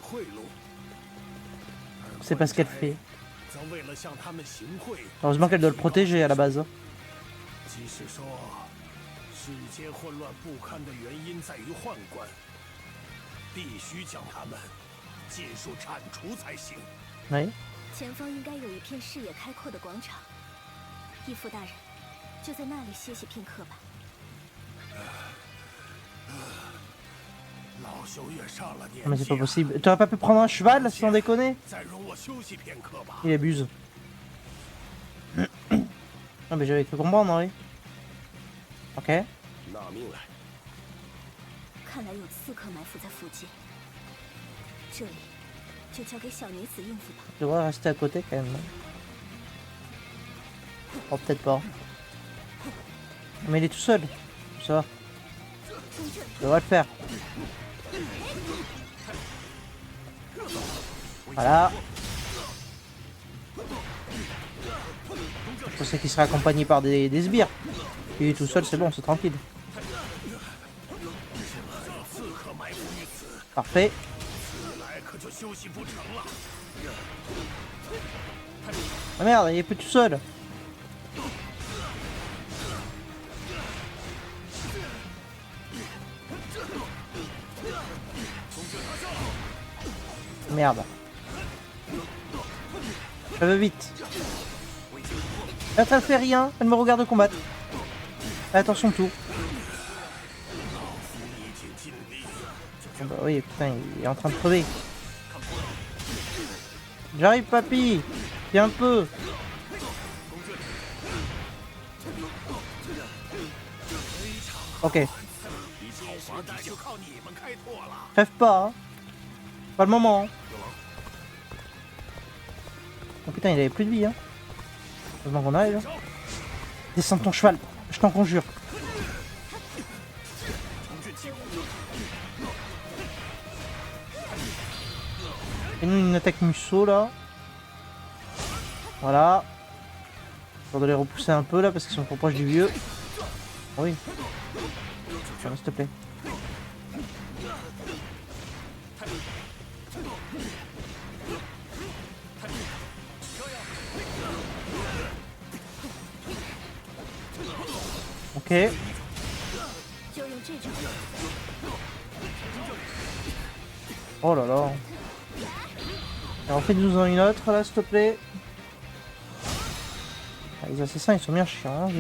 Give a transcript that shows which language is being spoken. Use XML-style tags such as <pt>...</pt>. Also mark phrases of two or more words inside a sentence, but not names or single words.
<fr>C'est pas ce qu'elle fait. Heureusement qu'elle doit le protéger à la base. Oui.</fr> <zh>前方应该有一片视野开阔的广场，义父大人，就在那里歇息片刻吧。老朽也上了年</zh> <fr>Mais c'est</fr> <zh>纪</zh> <fr>pas</fr> <zh>了，</zh> <fr>possible. T'aurais pas pu prendre un cheval sans déconner?</fr> <zh>再容我休息片刻吧。</zh> <fr>Il abuse. Ah mais j'avais cru comprendre, oui. Ok.</fr> <zh>纳命来。看来有刺客埋伏在附近，这里就交给小女子应付吧。</zh> <fr>Je devrais rester à côté quand même. Oh peut-être pas. Mais il est tout seul. Ça va. Je devrais le faire. Voilà. Je pensais qu'il serait accompagné par des sbires. Il est tout seul, c'est bon, c'est tranquille. Parfait.</fr> <zh>来可就休息不成了。</zh> <fr>Ah merde, il est plus tout seul. Merde. Ça va vite. Là, ça fait rien, elle me regarde combattre. Attention tout. Oh bah oui, putain, il est en train de crever. J'arrive, papy. Viens un peu. Ok.</fr> <zh>现在就靠你们开拓了。</zh> <fr>Crève pas, hein. Pas le moment. Hein. Oh putain, il avait plus de vie, hein. Heureusement qu'on arrive. Hein. Descends de ton cheval, je t'en conjure. Fais-nous une attaque musso là. Voilà. On doit les repousser un peu là parce qu'ils sont trop proches du vieux. Oh oui. S'il te plaît. Ok.</fr> <zh>就用这种。</zh> <fr>Oh là là. Alors fais-nous-en une autre là s'il te plaît. Ah, les assassins ils sont bien chiants, hein.</fr>